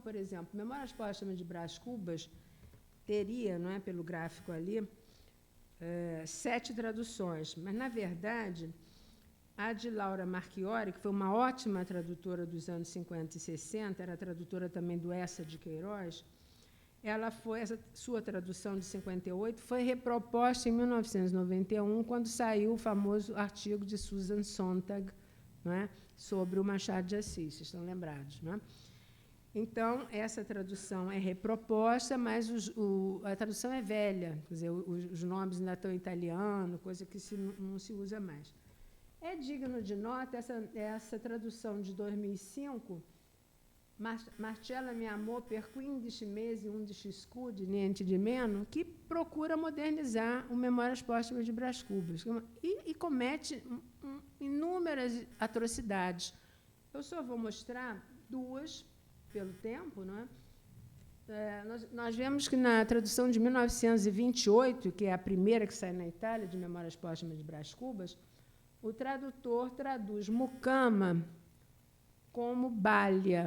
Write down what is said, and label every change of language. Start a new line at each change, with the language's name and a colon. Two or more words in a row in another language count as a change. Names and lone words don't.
Portuguese: Por exemplo, Memórias Póstumas de Brás Cubas teria, não é, pelo gráfico ali, 7 traduções, mas, na verdade, a de Laura Marchiori, que foi uma ótima tradutora dos anos 50 e 60, era tradutora também do Essa de Queiroz, essa sua tradução de 58 foi reproposta em 1991, quando saiu o famoso artigo de Susan Sontag, não é, sobre o Machado de Assis, vocês estão lembrados, não é? Então, essa tradução é reproposta, mas a tradução é velha, quer dizer, os nomes ainda estão em italiano, coisa que não se usa mais. É digno de nota essa tradução de 2005,
Italian: Marcella mi amor per 15 mesi, 11 scudi, niente di meno,
Portuguese: que procura modernizar o Memórias Póstumas de Brás Cubas e comete inúmeras atrocidades. Eu só vou mostrar 2 pelo tempo, não é? Nós vemos que na tradução de 1928, que é a primeira que sai na Itália, de Memórias Póstumas de Brás Cubas, o tradutor traduz mucama como balha.